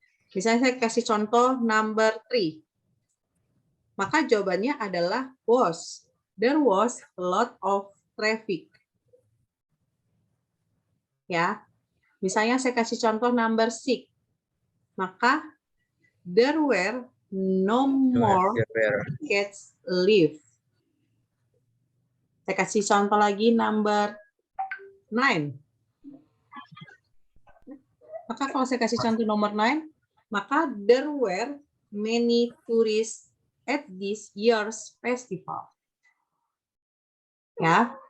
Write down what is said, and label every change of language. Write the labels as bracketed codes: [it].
[id] Misalnya saya kasih contoh number 3. Maka jawabannya adalah was. [en] There was a lot of traffic. [id] Ya. Misalnya saya kasih contoh number 6. Maka [en] there were no more cats live. [id] Saya kasih contoh lagi number 9. Maka kalau saya kasih contoh nomor 9, maka [en] there were many tourists at this year's festival. [id] Ya.